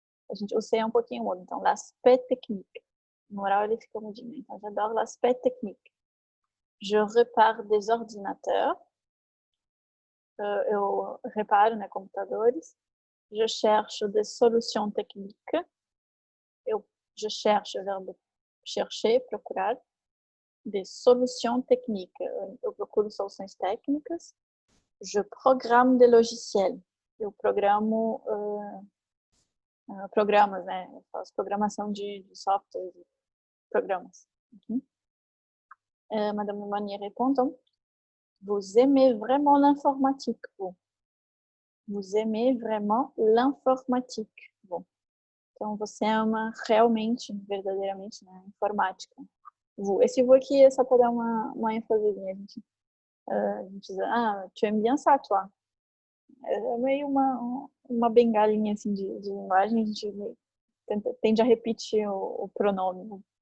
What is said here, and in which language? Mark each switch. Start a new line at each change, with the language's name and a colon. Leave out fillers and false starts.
Portuguese: A gente usa um pouquinho o mudo, então,
French: l'aspect technique.
Portuguese: No oral ele fica mudinho, então,
French: j'adore l'aspect technique. Je répare des ordinateurs.
Portuguese: Eu reparo, né, computadores.
French: Je cherche des solutions techniques. Je cherche,
Portuguese: o verbo
French: chercher,
Portuguese: procurar.
French: Des solutions techniques.
Portuguese: Eu procuro soluções técnicas.
French: Je programme des logiciels.
Portuguese: Eu programo programas, né? Eu faço programação de softwares e programas. Okay.
French: Madame Lemonnier répond, donc, vous aimez vraiment l'informatique, vous. Vous aimez vraiment l'informatique.
Portuguese: Bom, então você ama realmente, verdadeiramente, né, informática. Esse vous aqui é só para dar uma ênfasezinha. A gente diz,
French: tu aimes bien ça, toi?
Portuguese: É meio uma bengalinha assim de linguagem, a gente tende a repetir o pronome. Né?